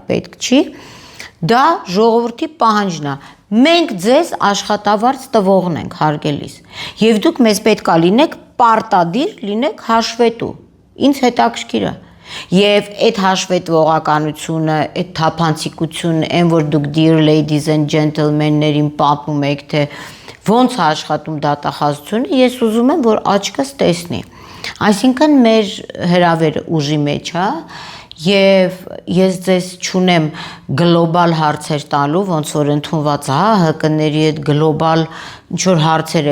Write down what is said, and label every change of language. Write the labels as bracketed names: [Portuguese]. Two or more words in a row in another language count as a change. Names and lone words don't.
[Armenian] պետք չի, դա ժողովրդի պահանջն է։ Մենք ձեզ աշխատավարձ տվողն ենք, հարգելիս, եւ դուք մեզ պետքա լինեք պարտադիր, լինեք հաշվետու։ Ինձ հետաքրքիր է։ Եվ այդ հաշվետվողականությունը, այդ թափանցիկությունը, այն որ դուք [English] dear ladies and gentlemen-ներին [Armenian] պատմում եք, թե ոնց է աշխատում դատախազությունը, ես ուզում եմ, որ աչքս տեսնի։ Այսինքն մեր հրավերը ուժի մեջ է, եւ ես ձեզ չունեմ գլոբալ հարցեր տալու, ոնց որ ընդունված է, ՀԿ-ների այդ գլոբալ ինչ որ հարցեր